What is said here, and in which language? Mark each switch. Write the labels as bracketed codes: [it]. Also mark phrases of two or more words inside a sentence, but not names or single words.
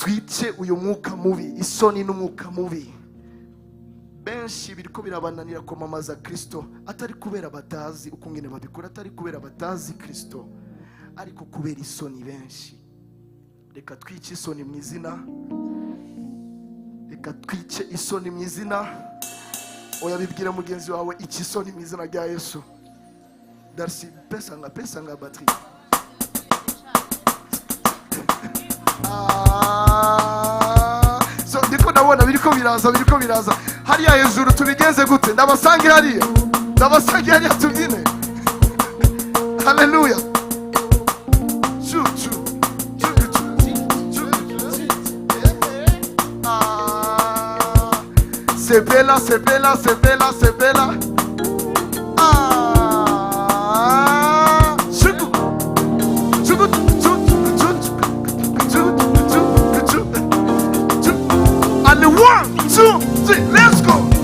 [rn] twice uyu mwuka mubi, isoni n'umwuka mubi. Benshi biriko birabananira kwamamaza Kristo atari kubera batazi ukungene babikora, atari kubera batazi Kristo, ariko kubera isoni. Benshi reka twice isoni mu izina, reka twice isoni mu izina. Oya, bibwira mugenzi wawe iki isoni mu izina rya Yesu. Darcy, [ln] pesa nga batterie. [rn] So ndiko ndabona biriko biraza hariya hejuru. Tubigenze gute? Ndabasangira hariya tubyine. Haleluya. [fr] C'est bella. [en] And 1, 2, 3, let's go.